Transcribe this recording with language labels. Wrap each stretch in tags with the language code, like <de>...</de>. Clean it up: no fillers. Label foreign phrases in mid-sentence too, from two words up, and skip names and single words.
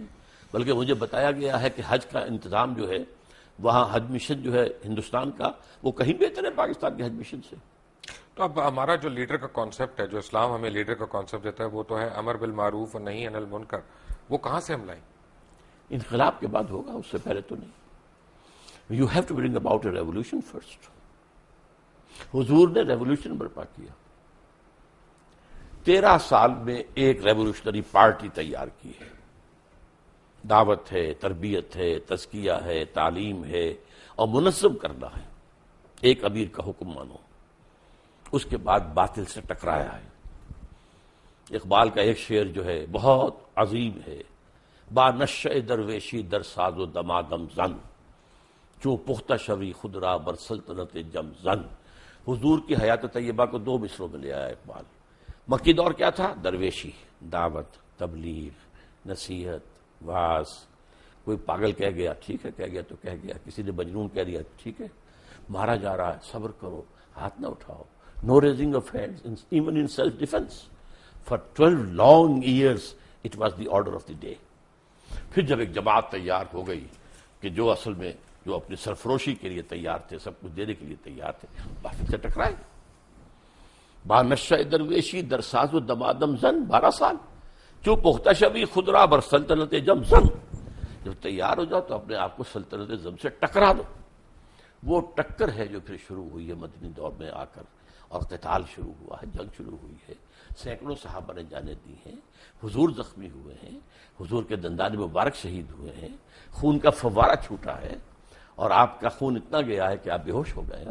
<ur>بلکہ مجھے بتایا گیا ہے کہ حج کا انتظام جو ہے وہاں, حج مشن جو ہے ہندوستان کا, وہ کہیں بہتر ہے پاکستان کے حج مشن سے. تو اب ہمارا جو لیڈر کا کانسیپٹ ہے, جو اسلام ہمیں لیڈر کا کانسیپٹ دیتا ہے, وہ تو ہے</ur> <ar>امر بالمعروف</ar> <ur>اور</ur> <ar>نہی عن المنکر.</ar> <ur>وہ کہاں سے ہم لائیں؟ انقلاب کے بعد ہوگا, اس سے پہلے تو نہیں.</ur> <en>you have to bring about a revolution first.</en> <ur>حضور نے ریولیوشن برپا کیا, 13 سال میں ایک</ur> <en>revolutionary party</en> <ur>تیار کی ہے. دعوت ہے, تربیت ہے, تزکیہ ہے, تعلیم ہے, اور منظم کرنا ہے. ایک امیر کا حکم مانو. اس کے بعد باطل سے ٹکرایا ہے. اقبال کا ایک شعر جو ہے بہت عظیم ہے,</ur> <fa>با نشہ درویشی در ساز و دمادم زن, چوں پختہ شوی خود را بر سلطنت جم زن.</fa> <ur>حضور کی حیات طیبہ کو 2 مصروں میں لے آیا اقبال. مکی دور کیا تھا؟ درویشی, دعوت, تبلیغ, نصیحت, واز. کوئی پاگل کہہ گیا, ٹھیک ہے کہہ گیا تو کہہ گیا. کسی نے مجنون کہہ دیا, ٹھیک ہے. مارا جا رہا ہے, صبر کرو, ہاتھ نہ اٹھاؤ.</ur> <en>no raising of hands even in self defense. for 12 long years it was the order of the day.</en> <ur>پھر جب ایک جماعت تیار ہو گئی کہ جو اصل میں جو اپنی سرفروشی کے لیے تیار تھے, سب کچھ دینے کے لیے تیار تھے, باطل سے ٹکرائے.</ur> <fa>با نشہ درویشی در ساز و دمادم زن, 12 سال. جو پختہ شوی خود را بر سلطنت جم زن.</fa> <ur>جب تیار ہو جاؤ تو اپنے آپ کو سلطنت زم سے ٹکرا دو. وہ ٹکر ہے جو پھر شروع ہوئی ہے مدنی دور میں آ کر, اور قتال شروع ہوا ہے, جنگ شروع ہوئی ہے. سینکڑوں صحابہ نے جانیں دی ہیں, حضور زخمی ہوئے ہیں, حضور کے دندان مبارک شہید ہوئے ہیں, خون کا فوارہ چھوٹا ہے, اور آپ کا خون اتنا گیا ہے کہ آپ بے ہوش ہو گئے ہیں.</ur>